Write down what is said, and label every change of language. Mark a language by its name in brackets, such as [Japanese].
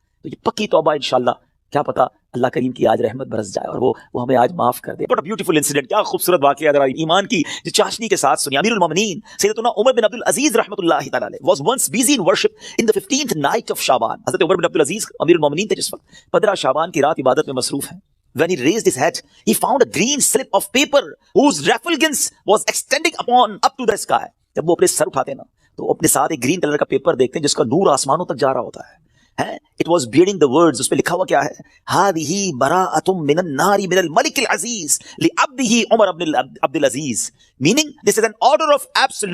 [Urdu] تو یہ پکی توبہ انشاءاللہ، کیا پتا اللہ کریم کی آج رحمت برس جائے اور وہ ہمیں آج معاف کر دے. بڑا [English] beautiful incident, [Urdu] کیا خوبصورت واقعہ ہے. ایمان کی جو چاشنی کے ساتھ سنی. [English] امیر المومنین سیدنا عمر بن عبد العزیز رحمۃ اللہ تعالی علیہ was once busy in worship in the 15th night of Shaban. [Urdu] حضرت عمر بن عبد العزیز امیر المومنین تھے جس وقت 15 شعبان کی رات عبادت میں مصروف ہیں. [English] When he raised his head, he found a green slip of paper whose refulgence was extending up to the sky. [Urdu] جب وہ اپنے سر اٹھاتے نا تو اپنے ساتھ ایک گرین کلر کا پیپر دیکھتے ہیں جس کا نور آسمانوں تک جا رہا ہوتا ہے. [English] It was bearing the words، [Urdu] اس پہ لکھا ہوا کیا ہے؟ [Arabic] هذه براءة من النار من الملك العزيز لعبده عمر بن عبد العزيز. [English] Meaning this is an order of absolute